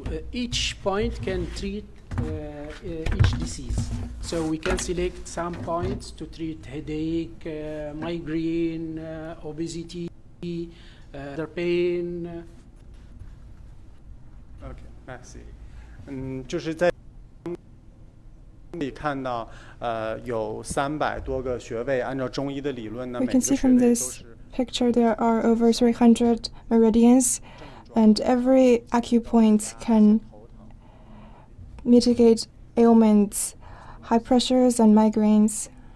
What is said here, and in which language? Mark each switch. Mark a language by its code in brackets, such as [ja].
[en] Each point can treat each disease. So we can select some points to treat headache, migraine, obesity, pain. Okay, merci. [zh] 就是在可以看到，有300多个穴位，按照中医的理论呢， [en] We can see from this picture there are over 300 meridians, and every acupoint can mitigate ailments, high pressures, and migraines.